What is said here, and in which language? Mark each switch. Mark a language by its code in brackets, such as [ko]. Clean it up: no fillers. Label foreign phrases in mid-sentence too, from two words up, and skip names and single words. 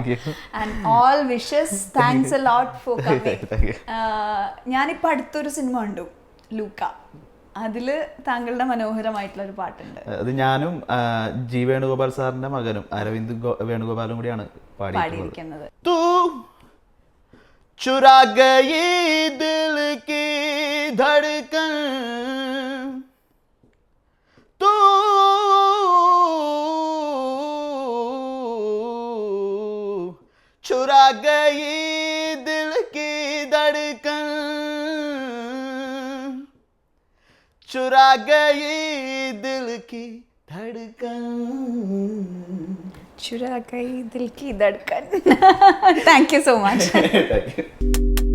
[en] And all wishes. Thanks a lot for coming. [ml] ഞാനിപ്പോൾ അടുത്തൊരു സിനിമ കണ്ടു, ലൂക്ക. അതില് താങ്കളുടെ മനോഹരമായിട്ടുള്ള ഒരു പാട്ടുണ്ട്. അത് ഞാനും ജി വേണുഗോപാൽ സാറിന്റെ മകനും അരവിന്ദ് വേണുഗോപാലും കൂടിയാണ് പാടിയിരിക്കുന്നത്. [hi] चुरा गई दिल की धड़कन, तू चुरा गई दिल की धड़कन, चुरा गई दिल की धड़कन, चुरा गई दिल की धड़कन. [en] Thank you so much. Thank you.